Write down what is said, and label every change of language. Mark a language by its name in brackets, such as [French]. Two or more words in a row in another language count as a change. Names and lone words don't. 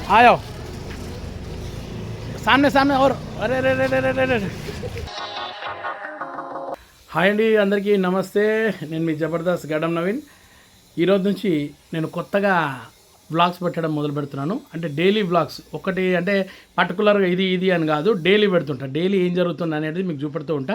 [Hindi] आयो सामने सामने और अरे रे रे रे रे रे [Telugu] హాయ్ అండి, అందరికీ నమస్తే. నేను మీ జబర్దస్త్ గడ్డం నవీన్. ఈరోజు నుంచి నేను కొత్తగా వ్లాగ్స్ పెట్టడం మొదలు పెడుతున్నాను. అంటే [English] daily vlogs, [Telugu] ఒకటి అంటే పర్టికులర్గా ఇది అని కాదు, డైలీ పెడుతుంటా. డైలీ ఏం జరుగుతుంది అనేది మీకు చూపెడుతూ ఉంటా.